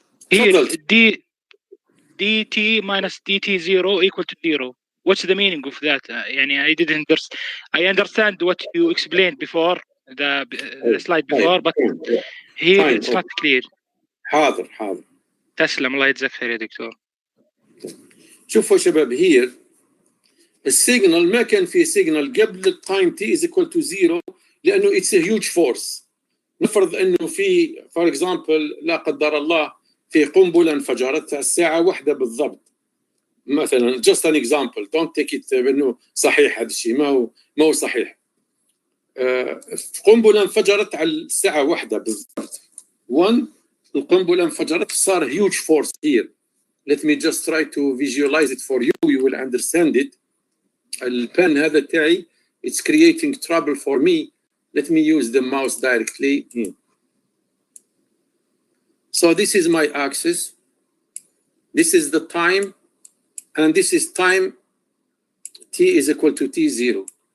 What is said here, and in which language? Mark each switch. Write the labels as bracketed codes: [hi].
[en] Here, [ar] تفضل. [en] dt minus dt0 equal to 0. What's the meaning of that? I didn't understand. I understand what you explained before the slide before, but here it's not clear. [ar] حاضر. تسلم الله يجزاك خير يا دكتور. شوفوا شباب here السيجنال ما كان في سيجنال قبل التايم [en] T is equal to 0 [ar] لانه [en] It's a huge force. [ar] نفرض انه في فور اكزامبل لا قدر الله في قنبله انفجرت الساعه 1 بالضبط مثلا. [en] just an example, don't take it [ar] انه صحيح هذا الشيء، ما هو صحيح. قنبله انفجرت على الساعه 1 بالضبط. 1 القنبله انفجرت، صار هيوج فورس here. [en] Let me just try to visualize it for you. You will understand it. [ar] البن هذا تاعي [en] it's creating trouble for me. Let me use the mouse directly here. So this is my axis. This is the time, and this is time t is equal to t0.